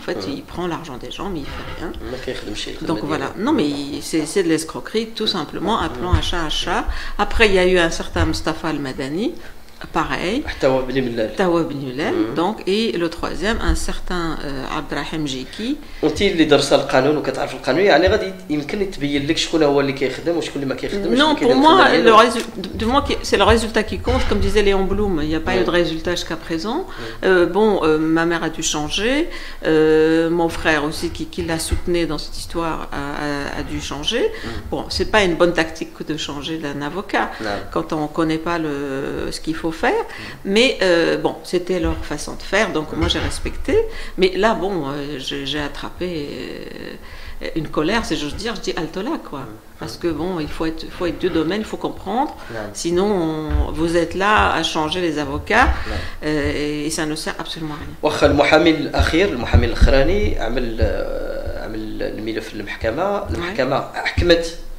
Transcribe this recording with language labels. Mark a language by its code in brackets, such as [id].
[fr] En fait, il prend l'argent des gens mais il fait rien. Donc voilà, non mais c'est de l'escroquerie tout simplement, appelons un chat. Après il y a eu un certain Mustafa Al-Madani, pareil. Tawa Bni Mellal. Donc, et le troisième, un certain Abdrahim Jeki. [ar] انت اللي درس القانون وكتعرف القانون، يعني غادي يمكن تبين لك شكون هو اللي كيخدم وشكون اللي ما كيخدمش. [fr] Non, pour moi, c'est le résultat qui compte. Comme disait Léon Blum, il n'y a pas eu de résultat jusqu'à présent. Ma mère a dû changer. Mon frère aussi, qui l'a soutenu dans cette histoire, a dû changer. Bon, c'est pas une bonne tactique que de changer d'un avocat quand on connaît pas ce qu'il faut faire. Mais bon, c'était leur façon de faire. Donc moi, j'ai respecté. Mais là, bon, j'ai attrapé une colère, si j'ose dire, je dis altola quoi. Parce que bon, il faut être deux domaines, il faut comprendre. Sinon, vous êtes là à changer les avocats et ça ne sert absolument à rien. [ar] واخا المحامي الأخير، المحامي الأخراني عمل من الملف للمحكمه، المحكمه حكمت